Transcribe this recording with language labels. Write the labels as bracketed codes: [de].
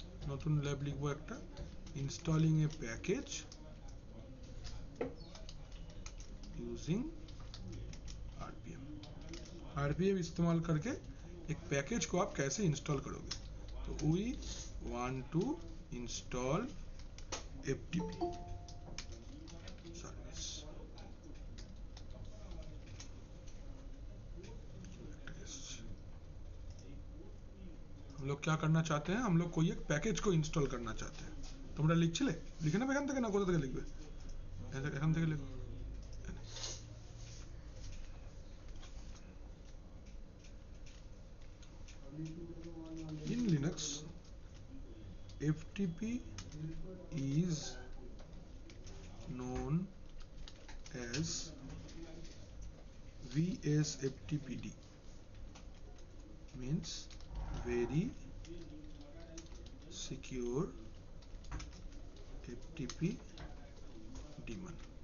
[bn] নতুন ল্যাব লিখবো একটা, [en] Installing a package using RPM. [hi] RPM इस्तेमाल करके एक पैकेज को आप कैसे इंस्टॉल करोगे, तो [en] We want to install FTP service. [hi] हम लोग क्या करना चाहते हैं, हम लोग कोई एक पैकेज को इंस्टॉल करना चाहते हैं। [bn] তোমরা লিখছিলে, লিখে নেবে এখান থেকে, না কোথা থেকে লিখবে, এখান থেকে লিখো। [en] In Linux, FTP is known as VSFTPD, means very secure FTP daemon.